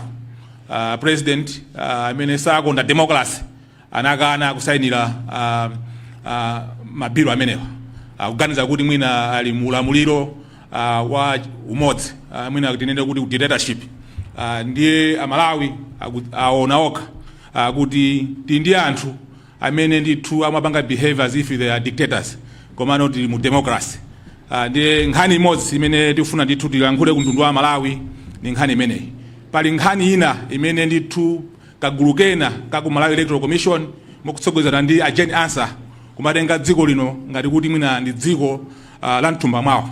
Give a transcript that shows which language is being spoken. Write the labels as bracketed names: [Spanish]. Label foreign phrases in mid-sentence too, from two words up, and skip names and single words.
[Nyanja] President amene sakonda democracy anakana kusainira mabilo amenewa kuganiza kuti mwina ali mulamuliro wa umodzi mwina tinene kuti dictatorship. Ndiye Amalawi aona okha kuti ndi anthu amene ndithu amapanga [English] behaviors if they are dictators [Nyanja] komano tili mu democracy. Ndiye nkhani imodzi imene tikufuna ndithu tilankhule ku mtundu wa Malawi ni nkhani imeneyi. Pali nkhani ina imene ndithu kagulu kena kaku Malawi Electoral Commission mokutsogozana ndi Jane Ansah kumatenga dziko lino ngati kuti mwina ndi dziko la mthumba mwawo.